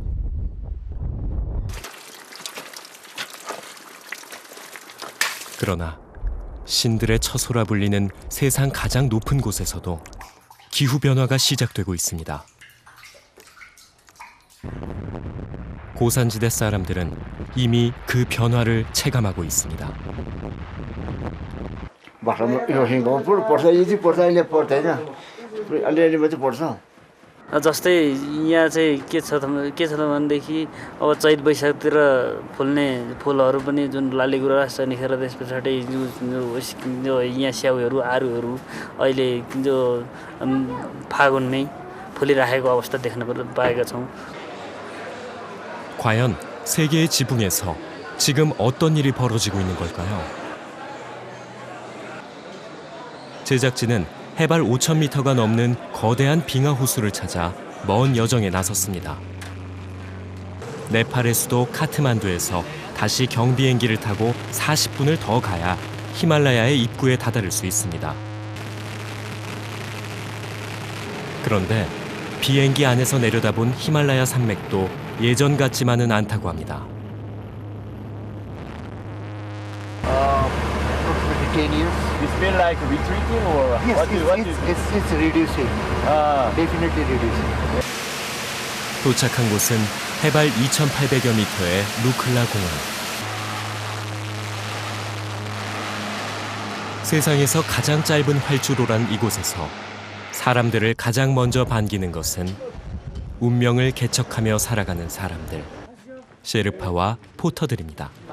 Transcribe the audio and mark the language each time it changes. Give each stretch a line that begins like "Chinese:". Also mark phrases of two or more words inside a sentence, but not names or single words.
Korean: 그러나 신들의 처소라 불리는 세상 가장 높은 곳에서도 기후변화가 시작되고 있습니다. 고산지대 사람들은 이미 그 변화를 체감하고 있습니다.
Nepali: जस्तै यहाँ चाहिँ के छ त भनेदेखि अब चैत वैशाखतिर फुल्ने फुलहरू पनि जुन लालीगुराँस छ निखेर त्यस पछाडि जो यहाँ स्याउहरू आरुहरू अहिले जो फागुनमै फुलिराखेको अवस्था देख्न पाएका छौँ.
Korean: 과연 세계의 지붕에서 지금 어떤 일이 벌어지고 있는 걸까요? 제작진은 해발 5,000m가 넘는 거대한 빙하 호수를 찾아 먼 여정에 나섰습니다. 네팔의 수도 카트만두에서 다시 경비행기를 타고 40분을 더 가야 히말라야의 입구에 다다를 수 있습니다. 그런데 비행기 안에서 내려다본 히말라야 산맥도 예전 같지만은 않다고 합니다.
English: 10 years. It's been like retreating or Yes, it's reducing. Definitely reducing.
Korean: 도착한 곳은 해발 2,800여 미터의 루클라 공원. 세상에서 가장 짧은 활주로란 이곳에서 사람들을 가장 먼저 반기는 것은 운명을 개척하며 살아가는 사람들, 셰르파와 포터들입니다.